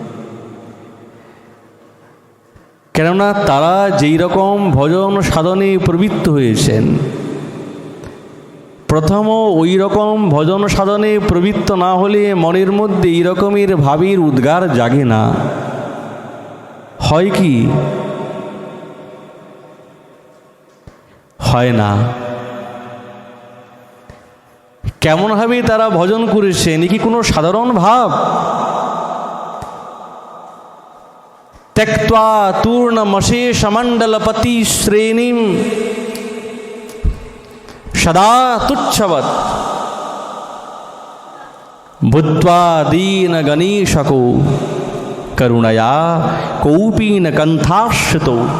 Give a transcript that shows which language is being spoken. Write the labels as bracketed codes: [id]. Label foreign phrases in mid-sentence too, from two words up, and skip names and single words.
[bn] কেননা তারা যেই রকম ভজন সাধনে প্রবৃত্ত হয়েছেন, প্রথম ওই রকম ভজন সাধনে প্রবৃত্ত না হলে মনের মধ্যে এই রকমের ভাবের উদ্গার জাগে না। হয় কি? হয় না। কেমনভাবে তারা ভজন করেছেন, এ কি কোনো সাধারণ ভাব? [sa] त्यक्त्वा तूर्णमशेषमण्डलपति श्रेणीं सदा तुच्छवत् भूत्वा दीन गणेशको करुणया कौपीन कंथाश्रितो